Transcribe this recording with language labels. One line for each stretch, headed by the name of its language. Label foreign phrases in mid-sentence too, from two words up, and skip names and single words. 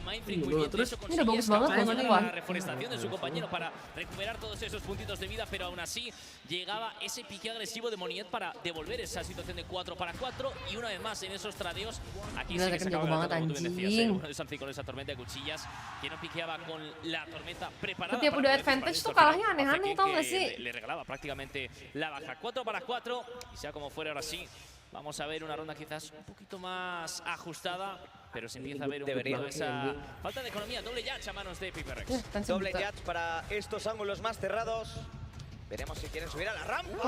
Spanish: Mindfreak muy bien, eso conseguía escapar la reforestación de su compañero para recuperar todos esos puntitos de vida, pero aún así llegaba ese pique agresivo de Moniet para devolver esa situación de 4 para 4 y una vez más en esos tradeos, aquí sí que se acaba la como tú bien decías, Santi con esa tormenta de cuchillas, que no piqueaba con la tormenta preparada.
Indonesian: Tiap udah advantage tuh kalahnya aneh-aneh tau gak sih?
Spanish: Le regalaba prácticamente la baja. 4 para 4, y sea como fuera ahora sí, vamos a ver una ronda quizás un poquito más ajustada, pero se empieza a ver un poquito esa falta de economía. Doble judge a manos de PaperX. Doble judge para estos ángulos más cerrados. Veremos si quieren subir a la rampa.